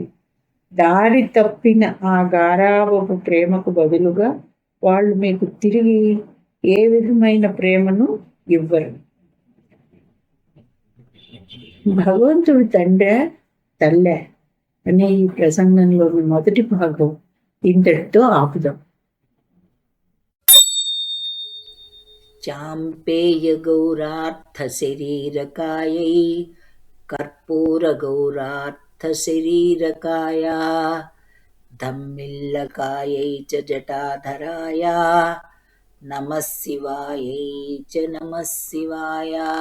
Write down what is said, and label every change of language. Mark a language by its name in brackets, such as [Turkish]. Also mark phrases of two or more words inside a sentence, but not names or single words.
[Telugu] దారి తప్పిన ఆ గారాబపు ప్రేమకు బదులుగా వాళ్ళు మీకు తిరిగి ఏ విధమైన ప్రేమను ఇవ్వరు. భగవంతుడు తండ్రి తల్లే అనే ఈ ప్రసంగంలోని మొదటి భాగం ఇంతటితో ఆపుదాం. [Sanskrit] चाम्पेयगौरार्थशरीरकायै कर्पूरगौरार्थशरीरकाया धम्मिल्लकायै च जटाधराया नमः शिवायै च नमः शिवाय।